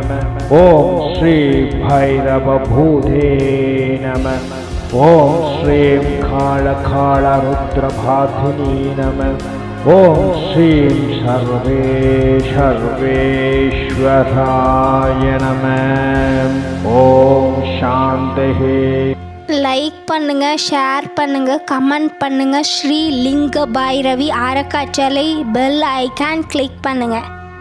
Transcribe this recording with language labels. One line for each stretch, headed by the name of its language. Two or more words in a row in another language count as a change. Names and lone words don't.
Sanskrit: ॐ श्री भैरवभूते नमः। ॐ श्रीं कालकालरुद्रभाधिनी नमः। ॐ श्रीं सर्वेश्वराय नमः। ॐ शान्तिः।
Tamil: லைக் பண்ணுங்க, ஷேர் பண்ணுங்க, கமெண்ட் பண்ணுங்க. ஸ்ரீ லிங்க பைரவி அறக்கட்டளை
English: bell icon click
Tamil: பண்ணுங்க.